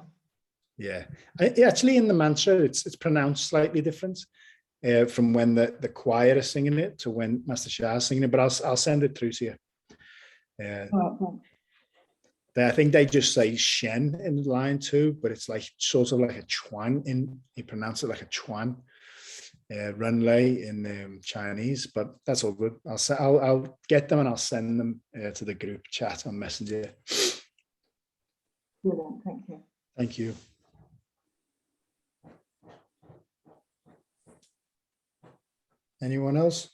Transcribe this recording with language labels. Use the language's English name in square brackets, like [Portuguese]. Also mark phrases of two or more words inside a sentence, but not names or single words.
[English] Yeah, actually in the mantra, it's pronounced slightly different from when the choir is singing it to when Master Shah is singing it, but I'll send it through to you. I think they just say Shen in line 2, but it's like sort of like a chuan you pronounce it like a chuan. Runlay in Chinese, but that's all good. I'll get them and I'll send them to the group chat on Messenger. Brilliant, thank you. Thank you. Anyone else?